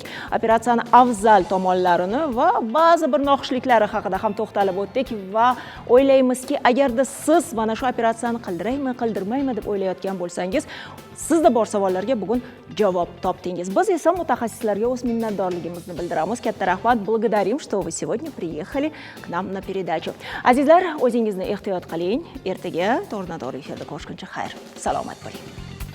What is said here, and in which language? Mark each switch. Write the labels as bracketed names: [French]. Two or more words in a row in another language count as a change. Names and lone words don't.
[Uzbek] Operatsiyani afzal tomonlarini va ba'zi bir noxushliklari haqida ham to'xtalib o'tdik va o'ylaymizki, agarda siz mana shu operatsiyani qildiraymi, qildirmaymi deb o'ylayotgan bo'lsangiz, sizda bor savollarga bugun javob topdingiz. Biz esa mutaxassislarga o'z minnatdorligimizni bildiramiz. Katta rahmat, [Russian] благодарим, что вы сегодня приехали к нам на передачу. [Uzbek] Azizlar, o'zingizni ehtiyot qiling. Ertaga to'g'ridan-to'g'ri efirda ko'rishguncha xayr. Salomat bo'ling.